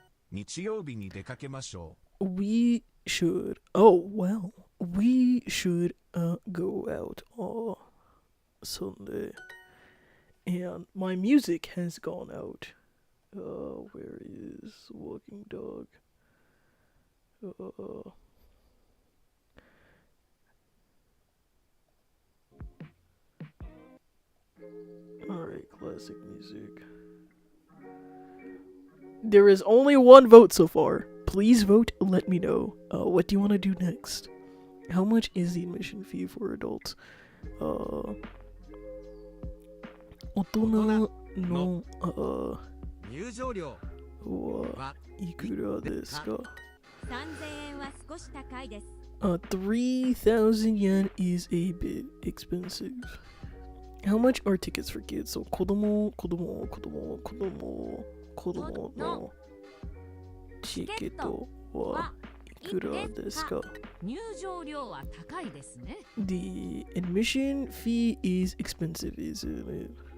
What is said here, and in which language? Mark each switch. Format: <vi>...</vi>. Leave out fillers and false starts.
<ja>日曜日に出かけましょ</ja> <en>We should. Oh well, we should go out on Sunday, and my music has gone out. Where is Walking Dog? Alright, classic music. There is only one vote so far. Please vote, let me know. What do you want to do next? How much is the admission fee for adults?</en> <ja>大人の入場料はいくらですか？ 3000円は少し高いです。</ja> <en>3,000 yen is a bit expensive. How much are tickets for kids?</en> <ja>So 子供のチケットはいくらですか？入場料は高いですね。</ja> <en>The admission fee is expensive, isn't it?</en>